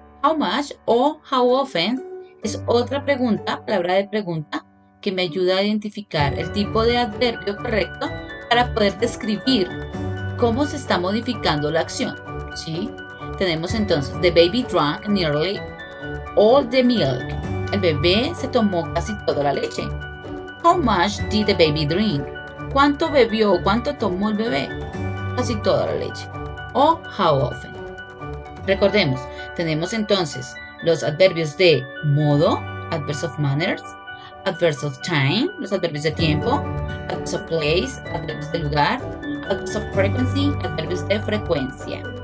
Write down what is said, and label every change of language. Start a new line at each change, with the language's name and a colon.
Spanish: How much o how often es otra pregunta, palabra de pregunta, que me ayuda a identificar el tipo de adverbio correcto para poder describir cómo se está modificando la acción, ¿sí? Tenemos entonces,
English: the baby drank nearly all the milk.
Spanish: El bebé se tomó casi toda la leche.
English: How much did the baby drink?
Spanish: ¿Cuánto bebió o cuánto tomó el bebé? Casi toda la leche. O how often. Recordemos, tenemos entonces los adverbios de modo,
English: adverbs of manners, adverbs of time,
Spanish: los adverbios de tiempo,
English: adverbs of place,
Spanish: adverbios de lugar,
English: adverbs of frequency,
Spanish: adverbios de frecuencia.